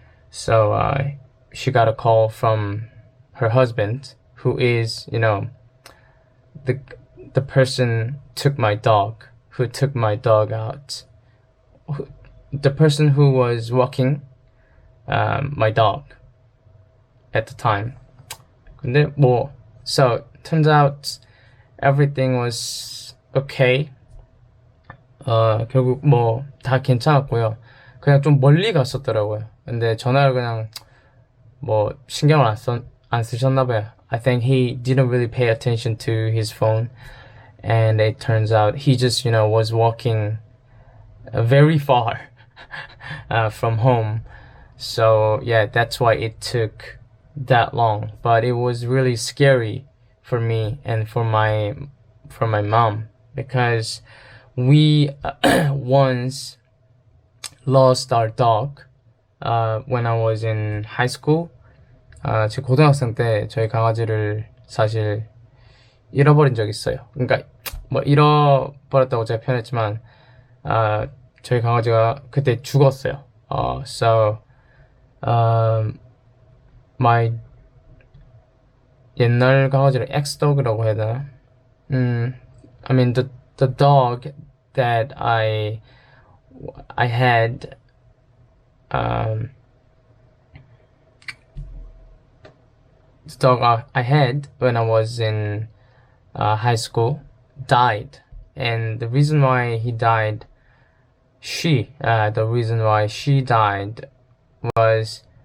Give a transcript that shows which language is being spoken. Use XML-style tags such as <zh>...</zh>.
<en>So she got a call from her husband, who is the person who took my dog out. The person who was walking my dog at the time. 근데 so turns out everything was okay.</en> <ko>결국 다 괜찮았고요. 그냥 좀 멀리 갔었더라고요. 근데 전화를 그냥 신경을 안 쓰셨나봐요.</ko> <en>I think he didn't really pay attention to his phone, and it turns out he just was walking very far from home. So yeah, that's why it took that long. But it was really scary for me and for my mom, because we once lost our dog when I was in high school.</en> <ko>제 고등학생 때 저희 강아지를 사실 잃어버린 적이 있어요. 그러니까 잃어버렸다고 제가 표현했지만 저희 강아지가 그때 죽었어요.</ko> <en>So my</en> <ko>옛날 강아지를 엑스독이라고 해야 되나?</ko> <en>I mean the dog that I had the dog I had when I was in high school died, and the reason why he died, the reason why she died was</en>